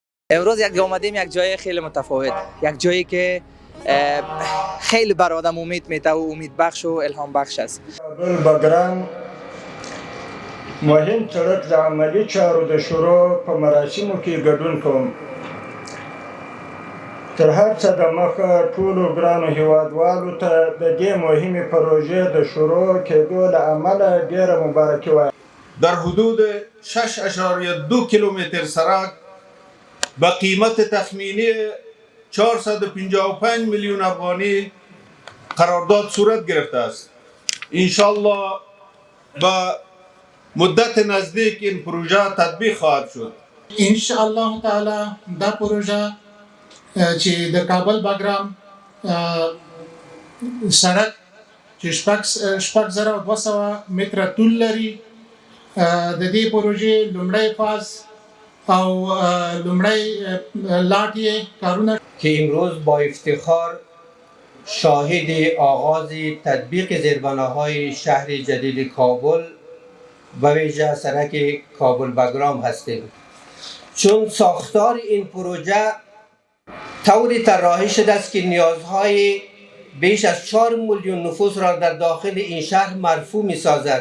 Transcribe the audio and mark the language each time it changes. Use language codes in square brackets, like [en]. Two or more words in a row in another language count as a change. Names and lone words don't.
[fa] امروز آمدیم یک جای خیلی متفاوت، یک جایی که خیلی بر آدم امید میده و امید بخش و الهام بخش است. [ps] بګرام مهم سړک د عملي چارو د شروع په مراسمو کې ګډون کوم. تر هر څه د مخه ټولو ګرانو هیوادوالو ته د دې مهمې پروژې د شروع کېدو له امله ډېره مبارکي وایم. [fa] در حدود 6.2 کیلومتر سرک با قیمت تخمینی 455 میلیون افغانی قرارداد صورت گرفته است. انشالله با مدت نزدیک این پروژه تطبیق خواهد شد. [ps] انشاءالله تعالی دا پروژه چې د کابل بګرام سړک چې شپږ زره 200 متره طول لري، د دې پروژې لومړی فاز او لومړی لاټ یې کارونه [fa] که امروز با افتخار شاهد آغاز تطبیق زیربناهای شهر جدید کابل و ویژه سرک کابل بګرام هستیم، چون ساختار این پروژه طوری طراحی شده است که نیازهای بیش از 4 میلیون نفوس را در داخل این شهر مرفوع می سازد.